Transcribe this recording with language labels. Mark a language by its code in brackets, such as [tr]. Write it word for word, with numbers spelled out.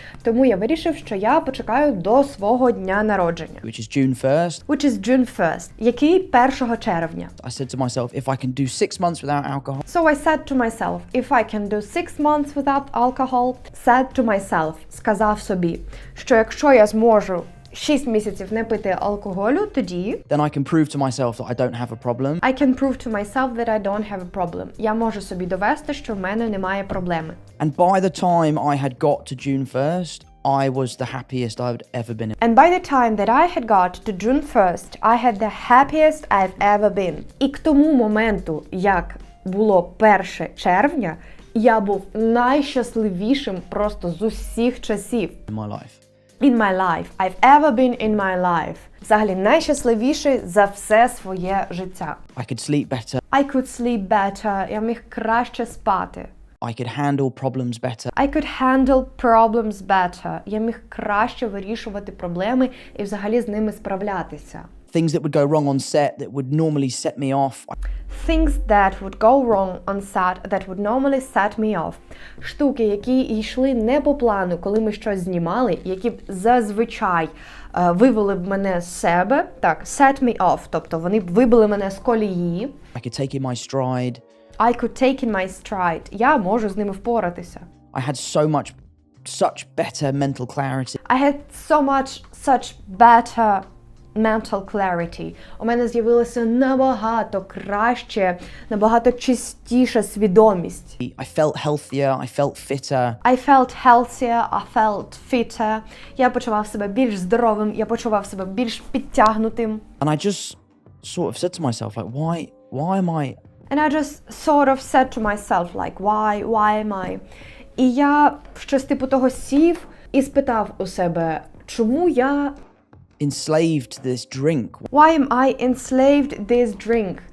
[uk] Тому я вирішив, що я почекаю до свого дня народження, [en] Which is June first. which is June first, [uk] який першого червня. [en] I said to myself, if I can do six months without alcohol, So I said to myself, if I can do six months without alcohol, said to myself, [uk] сказав собі, що якщо я зможу шість місяців не пити алкоголю, тоді [en] then I can prove to myself that I don't have a problem. I can prove to myself that I don't have a problem. [uk] Я можу собі довести, що в мене немає проблеми. [en] And by the time I had got to June first, I was the happiest I'd ever been. And by the time that I had got to June first, I had the happiest I've ever been. [uk] І к тому моменту, як було першого червня, я був найщасливішим просто з усіх часів. [en] in my life. in my life. I've ever been in my life. [uk] Взагалі найщасливіший за все своє життя. [en] I could sleep better. I could sleep better. [uk] Я міг краще спати. [en] I could handle problems better. I could handle problems better. [uk] Я міг краще вирішувати проблеми і взагалі з ними справлятися. [en] Things that would go wrong on set that would normally set me off. Things that would go wrong on set that would normally set me off. [uk] Штуки, які йшли не по плану, коли ми щось знімали, які б зазвичай е, вивели б мене з себе. Так, [en] set me off, [uk] тобто вони б вибили мене з колії. [en] I could take in my stride. I could take in my stride. [uk] Я можу з ними впоратися. [en] I had so much, such better mental clarity. I had so much, such better mental clarity. [uk] У мене з'явилася набагато краще, набагато чистіша свідомість. [en] I felt healthier, I felt fitter. I felt healthier, I felt fitter. [uk] Я почував себе більш здоровим, я почував себе більш підтягнутим. [en] And I just sort of said to myself, like, why, why am I... And I just sort of said to myself, like, why, why am I? [uk] І я щось типу того сів і спитав у себе, чому я... [en] enslaved to this drink? Why am I enslaved this drink?